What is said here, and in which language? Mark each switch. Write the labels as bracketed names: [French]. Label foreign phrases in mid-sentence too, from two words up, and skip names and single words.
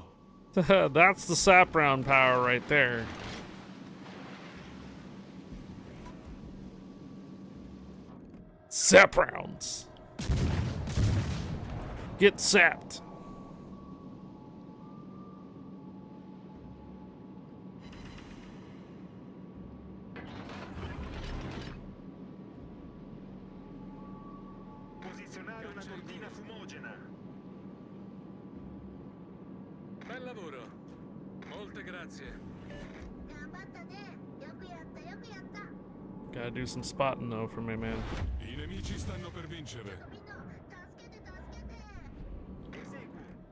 [English] That's the sap round power right there. Sap rounds. Get sapped. [Italian] Posizionare una cortina fumogena. Bel lavoro. Molte grazie. [Japanese] 頑張ったね。よくやったよくやった。 [English] Gotta do some spotting though for me, man. [Italian] I nemici stanno per vincere. [Japanese] みんな、助けて助けて。 [Italian] Eseguo.